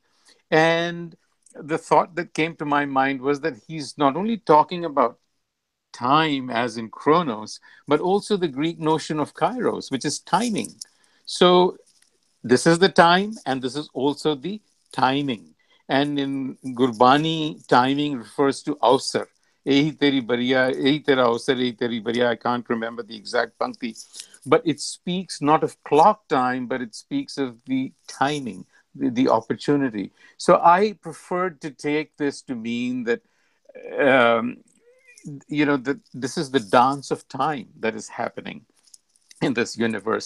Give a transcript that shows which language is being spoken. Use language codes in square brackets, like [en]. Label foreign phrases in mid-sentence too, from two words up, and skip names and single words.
[en] And the thought that came to my mind was that he's not only talking about time as in chronos, but also the Greek notion of kairos, which is timing. So this is the time, and this is also the timing. And in Gurbani, timing refers to Ausar. [pa] Ehi teri bariya, ehi tera Ausar, ehi teri bariya. [en] I can't remember the exact pankti. But it speaks not of clock time, but it speaks of the timing, the opportunity. So I preferred to take this to mean that um, that this is the dance of time that is happening in this universe.